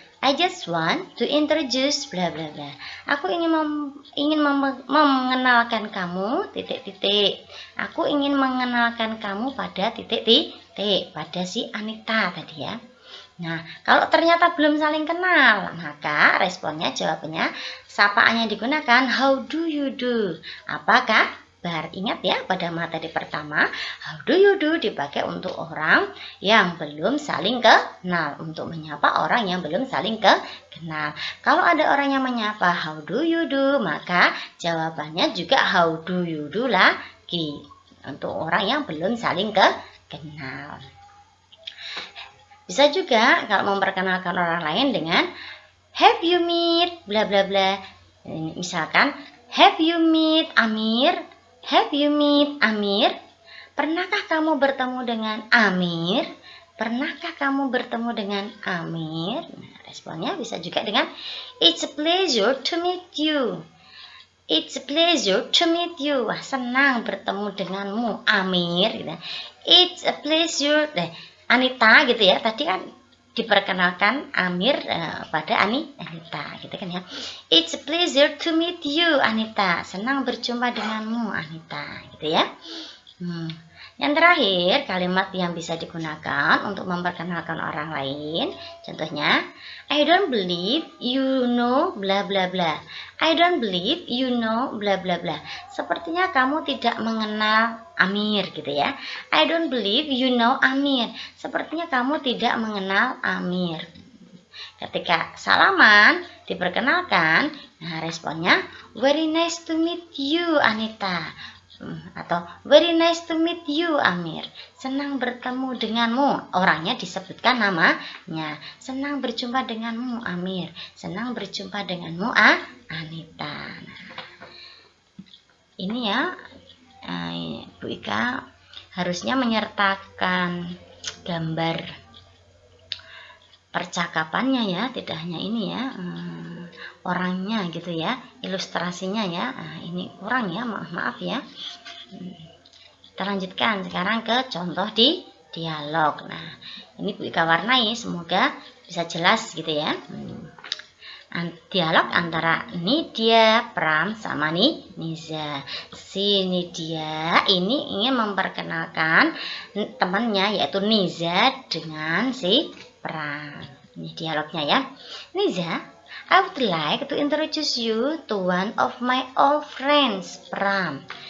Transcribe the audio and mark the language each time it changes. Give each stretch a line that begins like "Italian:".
English: I just want to introduce bla bla bla.
Indonesian: Aku ingin mengenalkan kamu titik-titik. Aku ingin mengenalkan kamu pada titik-titik, pada si Anita tadi ya. Nah, kalau ternyata belum saling kenal, maka responnya jawabannya sapaan yang digunakan
English: how do you do?
Indonesian: Apakah kabar. Ingat ya, pada materi pertama,
English: how do you do
Indonesian: dipakai untuk orang yang belum saling kenal, untuk menyapa orang yang belum saling kenal. Kalau ada orang yang menyapa
English: how do you do,
Indonesian: maka jawabannya juga how do you do lagi, untuk orang yang belum saling kenal. Bisa juga kalau memperkenalkan orang lain dengan
English: have you meet bla bla bla.
Indonesian: Misalkan
English: have you meet Amir? Have you meet Amir?
Indonesian: Pernahkah kamu bertemu dengan Amir? Pernahkah kamu bertemu dengan Amir? Nah, responnya bisa juga dengan
English: it's a pleasure to meet you. It's a pleasure to meet you.
Indonesian: Wah, senang bertemu denganmu Amir.
English: It's a pleasure.
Indonesian: Anita gitu ya, tadi kan diperkenalkan Amir pada Anita gitu kan ya.
English: It's a pleasure to meet you Anita,
Indonesian: senang berjumpa denganmu Anita gitu ya. Yang terakhir, kalimat yang bisa digunakan untuk memperkenalkan orang lain, contohnya
English: I don't believe you know bla bla
Indonesian: bla.
English: I don't believe you know bla bla bla.
Indonesian: Sepertinya kamu tidak mengenal Amir gitu ya.
English: I don't believe you know Amir.
Indonesian: Sepertinya kamu tidak mengenal Amir. Ketika salaman diperkenalkan, nah responnya
English: very nice to meet you Anita.
Indonesian: Atau
English: very nice to meet you Amir.
Indonesian: Senang bertemu denganmu. Orangnya disebutkan namanya. Senang berjumpa denganmu Amir. Senang berjumpa denganmu Anita. Nah, ini ya, Bu Ika harusnya menyertakan gambar percakapannya ya, tidak hanya ini ya, orangnya gitu ya, ilustrasinya ya. Nah, ini kurang ya, maaf ya. Kita lanjutkan sekarang ke contoh di dialog. Nah, ini Bu Ika warnai, semoga bisa jelas gitu ya. Dialog antara Nidya, Pram sama Niza. Si Nidya ini ingin memperkenalkan temannya yaitu Niza dengan si Pram. Ini dialognya ya.
English: Niza, I would like to introduce you to one of my old friends, Pram.